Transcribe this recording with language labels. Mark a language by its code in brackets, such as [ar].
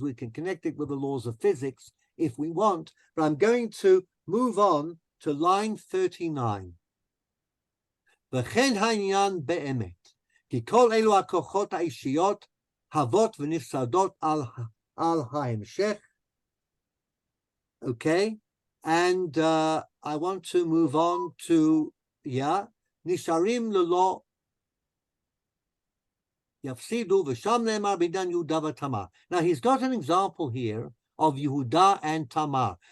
[en] We can connect it with the laws of physics if we want, but I'm going to move on to line 39. [he] וכן העניין באמת, כי כל אלו הכוחות האישיות הוות ונפסדות על ההמשך. [en] Okay, and I want to move on to, [he] נשארים ללא יפסידו, ושם נאמר בעניין יהודה ותמר. [en] Now he's got an example here of Yehuda and Tamar.